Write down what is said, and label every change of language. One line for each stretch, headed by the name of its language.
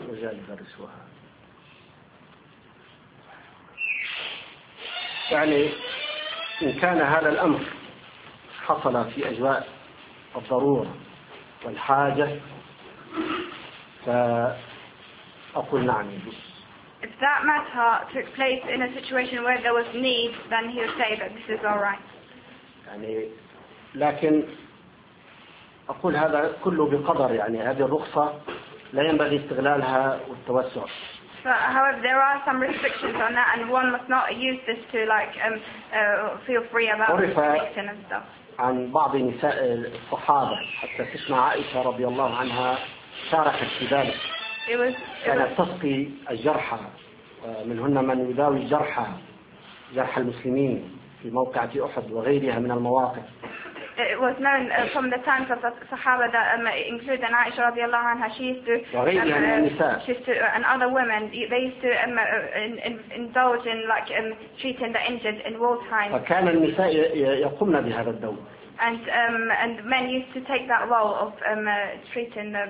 Arabic: رجال يدرسها يعني إن كان هذا الأمر حصل في أجواء الضرورة والحاجة فأقول نعم
English: If that matter took place in a situation where there was need, then he would say that this is all right.
Arabic: يعني لكن أقول هذا كله بقدر يعني هذه الرخصة لا ينبغي استغلالها والتوسع.
English: But however, there are some restrictions on that, and one must not use this to like feel free about restriction and stuff.
Arabic: عن بعض نساء الصحابة حتى تسمع عائشة رضي الله عنها شارحت في ذلك. كانت تسقي الجرحى منهن من يداوي جرحى المسلمين في موقعة أحد وغيرها من المواقف
English: it was known from the times of the Sahaba that including Aisha
Arabic: radiallahu anha,
English: she used to, and other women, they used to indulge in like treating the injured in wartime. And men used to take that role of treating the.